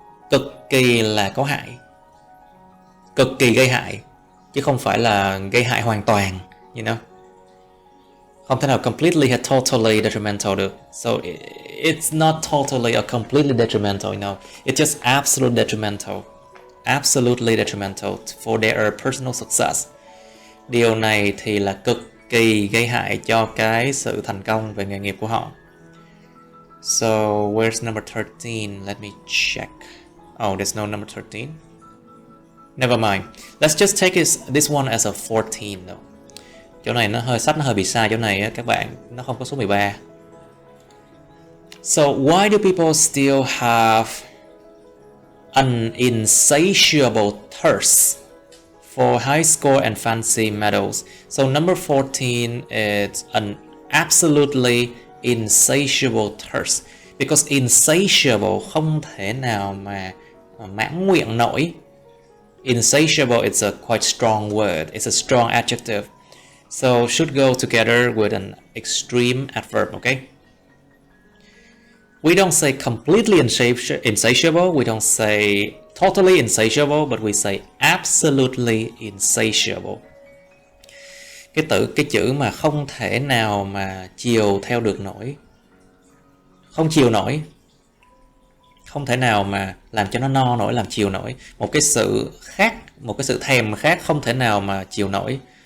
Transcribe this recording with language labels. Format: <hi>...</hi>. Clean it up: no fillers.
<vi>Cực kỳ là có hại, cực kỳ gây hại, chứ không phải là gây hại hoàn toàn,</vi> <en>you know.</en> <vi>Không thể nào completely hay</vi> <en>totally detrimental</en> <vi>được.</vi> <en>So it's not totally or completely detrimental, you know. It's just absolutely detrimental. Absolutely detrimental for their personal success.</en> <vi>Điều này thì là cực kỳ gây hại cho cái sự thành công về nghề nghiệp của họ.</vi> <en>So where's number 13? Let me check. Oh, there's no number 13. Never mind. Let's just take this one as a 14 though.</en> <vi>Chỗ này sách nó hơi bị sai chỗ này á các bạn, nó không có số 13.</vi> <en>So why do people still have an insatiable thirst for high score and fancy medals? So number 14 is an absolutely insatiable thirst, because insatiable</en> <vi>không thể nào mà mãn nguyện nổi.</vi> <en>Insatiable is a quite strong word, it's a strong adjective. So should go together with an extreme adverb, okay? We don't say completely insatiable, we don't say totally insatiable, but we say absolutely insatiable.</en> <vi>Cái chữ mà không thể nào mà chiều theo được nổi, không chiều nổi, không thể nào mà làm cho nó no nổi, làm chiều nổi. Một cái sự khác, một cái sự thèm khác không thể nào mà chiều nổi.</vi>